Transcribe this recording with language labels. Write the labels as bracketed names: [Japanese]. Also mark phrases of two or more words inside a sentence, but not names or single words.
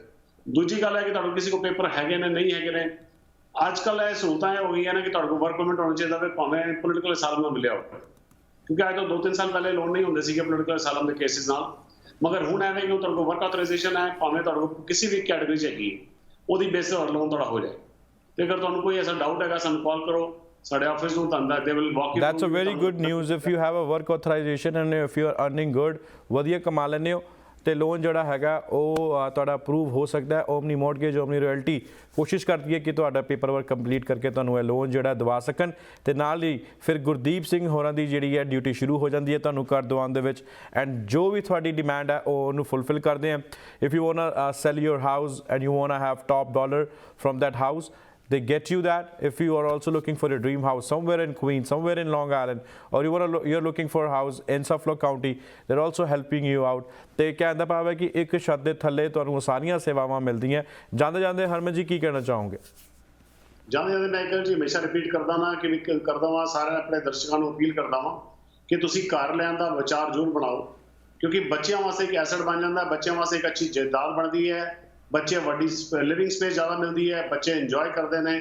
[Punjabi] ਦੂਜੀ ਗੱਲ ਹੈ ਕਿ ਤੁਹਾਡੇ ਕਿਸੇ ਕੋਲ ਪੇਪਰ ਹੈਗੇ ਨੇ ਨਹੀਂ ਹੈਗੇ ਨੇ। ਅੱਜ ਕੱਲ੍ਹ ਇਹ ਸਹੂਲਤਾਂ ਇਹ ਹੋ ਗਈਆਂ ਨੇ ਕਿ ਤੁਹਾਡੇ ਕੋਲ [English] work permit [Punjabi] ਹੋਣਾ ਚਾਹੀਦਾ ਵੇ, ਭਾਵੇਂ [English] political asylum [Punjabi] ਨਾਲ ਮਿਲਿਆ ਹੋ, ਕਿਉਂਕਿ ਅੱਜ ਤੋਂ 2-3 ਸਾਲ ਪਹਿਲੇ ਲੋਨ ਨਹੀਂ ਹੁੰਦੇ ਸੀਗੇ [English] political asylum [Punjabi] ਦੇ ਕੇਸਿਸ ਨਾਲ। ਮਗਰ ਹੁਣ ਐਵੇਂ ਕਿ ਤੁਹਾਡੇ ਕੋਲ [English] work authorization [Punjabi] ਹੈ, ਭਾਵੇਂ ਤੁਹਾਡੇ ਕੋਲ ਕਿਸੇ ਵੀ ਕੈਟੇਗਰੀ 'ਚ ਹੈਗੀ, ਉਹਦੀ ਬੇਸਿਸ ਤੇ ਲੋਨ ਤੁਹਾਡਾ ਹੋ ਜਾਏ। ਤੇ ਅਗਰ ਤੁਹਾਨੂੰ ਕੋਈ ਐਸਾ ਡਾਊਟ ਹੈਗਾ, ਸਾਨੂੰ ਕਾਲ ਕਰੋ, ਸਾਡੇ ਆਫਿਸ ਨੂੰ ਤੁਹਾਨੂੰ [English] they will walk you. That's a very good news if you have a work authorization and if you are earning good, [Punjabi] ਵਧੀਆ ਕਮਾ ਲੈਂਦੇ ਹੋ, ਤੇ ਲੋਨ ਜਿਹੜਾ ਹੈਗਾ ਉਹ ਤੁਹਾਡਾ ਅਪਰੂਵ ਹੋ ਸਕਦਾ ਹੈ। ਓਮਨੀ ਮੌਰਗੇਜ, ਓਮਨੀ ਰਾਇਲਟੀ ਕੋਸ਼ਿਸ਼ ਕਰਦੀ ਹੈ ਕਿ ਤੁਹਾਡਾ [English] paper work [Punjabi] ਕੰਪਲੀਟ ਕਰਕੇ ਤੁਹਾਨੂੰ ਇਹ ਲੋਨ ਜਿਹੜਾ ਦਵਾ ਸਕਣ, ਤੇ ਨਾਲ ਹੀ ਫਿਰ ਗੁਰਦੀਪ ਸਿੰਘ ਹੋਰਾਂ ਦੀ ਜਿਹੜੀ ਹੈ ਡਿਊਟੀ ਸ਼ੁਰੂ ਹੋ ਜਾਂਦੀ ਹੈ ਤੁਹਾਨੂੰ ਘਰ ਦਵਾਉਣ ਦੇ ਵਿੱਚ, ਐਂਡ ਜੋ ਵੀ ਤੁਹਾਡੀ ਡਿਮਾਂਡ ਹੈ ਉਹ ਉਹਨੂੰ ਫੁੱਲਫਿਲ ਕਰਦੇ ਆ। [English] if you want sell your house and you want have top dollar from that house, they get you that. If you are also looking for a dream house somewhere in Queens, somewhere in Long Island, or you're looking for a house in Suffolk County, they're also helping you out. [Punjabi] ਤੇ ਕਹਿੰਦਾ ਭਾਵ ਹੈ ਕਿ ਇੱਕ ਛੱਤ ਦੇ ਥੱਲੇ ਤੁਹਾਨੂੰ ਸਾਰੀਆਂ ਸੇਵਾਵਾਂ ਮਿਲਦੀਆਂ। ਜਾਂਦੇ ਜਾਂਦੇ ਹਰਮਨ ਜੀ ਕੀ ਕਹਿਣਾ ਚਾਹੋਗੇ? ਜਾਂਦੇ ਮੈਂ ਇੱਕ ਜੀ ਹਮੇਸ਼ਾ ਰਿਪੀਟ ਕਰਦਾ ਵਾਂ ਕਿ ਕਰਦਾ ਵਾਂ ਸਾਰੇ ਆਪਣੇ ਦਰਸ਼ਕਾਂ ਨੂੰ ਅਪੀਲ ਕਰਦਾ ਵਾਂ ਕਿ ਤੁਸੀਂ ਘਰ ਲੈਣ ਦਾ ਵਿਚਾਰ ਜ਼ਰੂਰ ਬਣਾਓ, ਕਿਉਂਕਿ ਬੱਚਿਆਂ ਵਾਸਤੇ ਇੱਕ ਐਸੈਟ ਬਣ ਜਾਂਦਾ, ਬੱਚਿਆਂ ਵਾਸਤੇ ਇੱਕ ਅੱਛੀ ਜਾਇਦਾਦ ਬਣਦੀ ਹੈ, ਬੱਚੇ ਵੱਡੀ [English] living space [Punjabi] ਜ਼ਿਆਦਾ ਮਿਲਦੀ ਹੈ, ਬੱਚੇ ਇੰਜੋਏ ਕਰਦੇ ਨੇ।